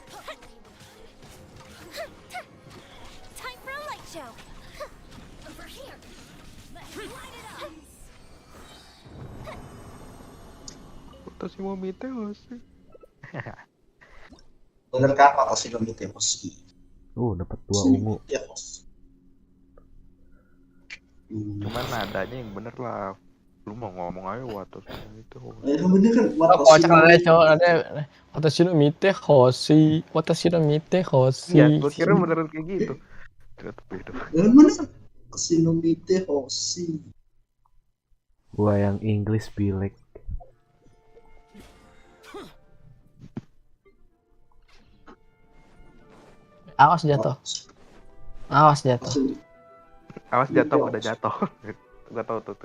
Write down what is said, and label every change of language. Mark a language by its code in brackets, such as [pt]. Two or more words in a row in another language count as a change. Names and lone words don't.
[en] Time for a light show. Over here. [ja] 私も見てほしい. [id] Bener kan [ja] 私の見てほしい. [id] Dapat 2 ungu. Cuman nadanya yang bener lah. Lu mau ngomong aja [ja] 私の見てほしい. [id] Ya bener kan Kocak ada cowok ada [ja] 私の見てほしい、私の見てほしい. [id] Iya, gua kira beneran kayak gitu. Ternyata beda. Bener. [ja] 私の見てほしい. [id] Gua yang English bilek. Awas jatuh. Awas jatuh. Awas jatuh, udah jatuh. Gua tahu tuh.